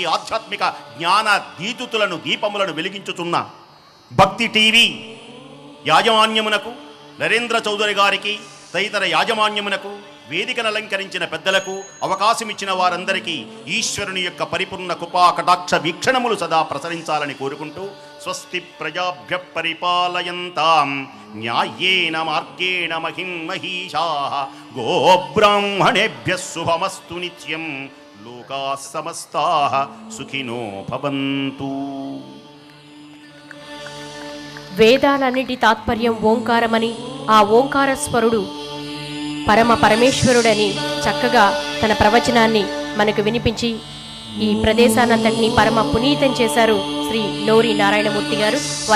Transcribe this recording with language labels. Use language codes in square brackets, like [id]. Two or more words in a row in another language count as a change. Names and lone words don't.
[te] ఆధ్యాత్మిక జ్ఞాన దీతుతులను, దీపములను వెలిగించుతున్న భక్తి టీవీ యాజమాన్యమునకు, నరేంద్ర చౌదరి గారికి, తదితర యాజమాన్యమునకు, వేదికను అలంకరించిన పెద్దలకు, అవకాశమిచ్చిన వారందరికీ ఈశ్వరుని యొక్క పరిపూర్ణ కృపా కటాక్ష వీక్షణములు సదా ప్రసరించాలని కోరుకుంటూ, [sa] స్వస్తి ప్రజాభ్య పరిపాలయంతాం న్యాయేన మార్గేణ మహిం మహీషాః గోబ్రాహ్మణేభ్యః శుభమస్తు నిత్యం లోకాః సమస్తాః సుఖినో భవంతు. [te] వేదాలన్నిటి తాత్పర్యం ఓంకారమని, ఆ ఓంకార స్వరుడు పరమ పరమేశ్వరుడని చక్కగా తన ప్రవచనాన్ని మనకు వినిపించి ఈ ప్రదేశానంతటినీ పరమ పునీతం చేశారు శ్రీ నోరి నారాయణమూర్తి గారు.